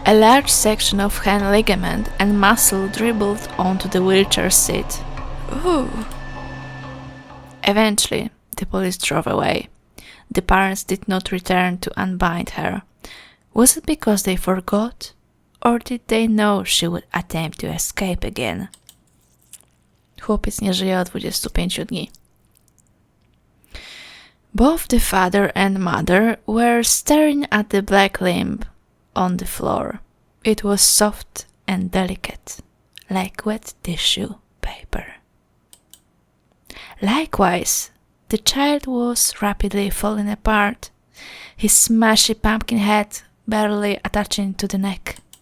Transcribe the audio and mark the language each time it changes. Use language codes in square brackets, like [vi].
[en] A large section of hand ligament and muscle dribbled onto the wheelchair seat. Ooh. Eventually, the police drove away. The parents did not return to unbind her. Was it because they forgot? Or did they know she would attempt to escape again? [pl] Chłopiec nie żyje od 25 dni. [en] Both the father and mother were staring at the black limb on the floor. It was soft and delicate, like wet tissue paper. Likewise, the child was rapidly falling apart, his smashy pumpkin head barely attaching to the neck.